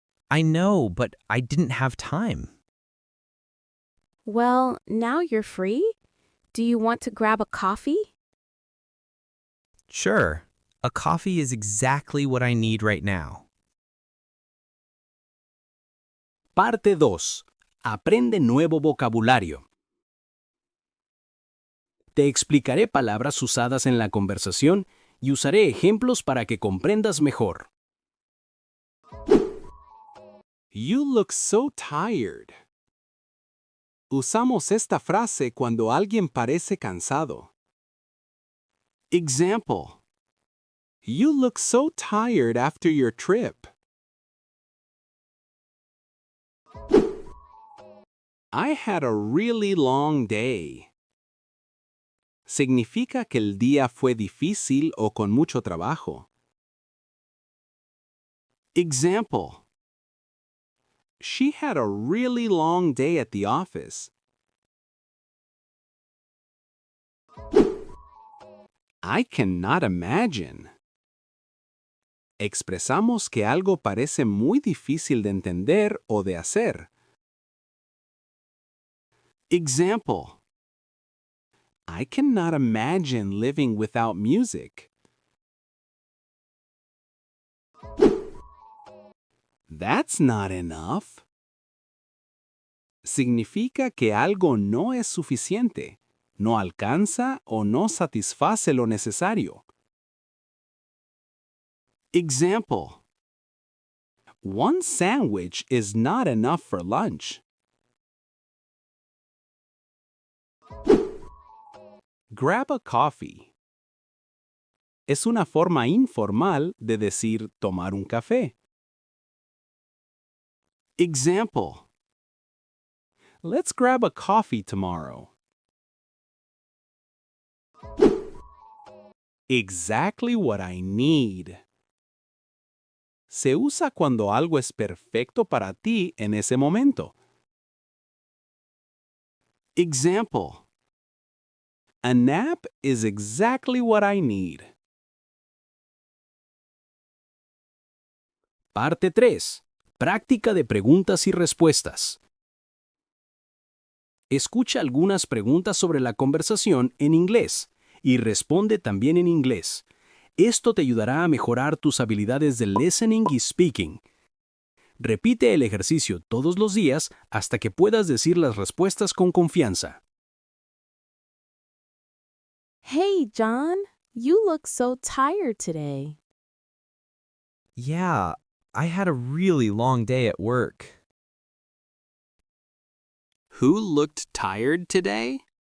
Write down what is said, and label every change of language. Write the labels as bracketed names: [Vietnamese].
[English] I know, but I didn't have time. Well, now you're free. Do you want to grab a coffee? Sure, a coffee is exactly what I need right now. [Spanish] Parte 2. Aprende nuevo vocabulario. Te explicaré palabras usadas en la conversación y usaré ejemplos para que comprendas mejor. [English] You look so tired. [Spanish] Usamos esta frase cuando alguien parece cansado. [English] Example. You look so tired after your trip. I had a really long day. [Spanish] Significa que el día fue difícil o con mucho trabajo. [English] Example. She had a really long day at the office. I cannot imagine. [Spanish] Expresamos que algo parece muy difícil de entender o de hacer. [English] Example. I cannot imagine living without music. That's not enough. [Spanish] Significa que algo no es suficiente, no alcanza o no satisface lo necesario. [English] Example. One sandwich is not enough for lunch. Grab a coffee. [Spanish] Es una forma informal de decir tomar un café. [English] Example. Let's grab a coffee tomorrow. Exactly what I need. [Spanish] Se usa cuando algo es perfecto para ti en ese momento. [English] Example. A nap is exactly what I need. [Spanish] Parte 3. Práctica de preguntas y respuestas. Escucha algunas preguntas sobre la conversación en inglés y responde también en inglés. Esto te ayudará a mejorar tus habilidades de listening y speaking. Repite el ejercicio todos los días hasta que puedas decir las respuestas con confianza. [English] Hey, John, you look so tired today. Yeah, I had a really long day at work. Who looked tired today?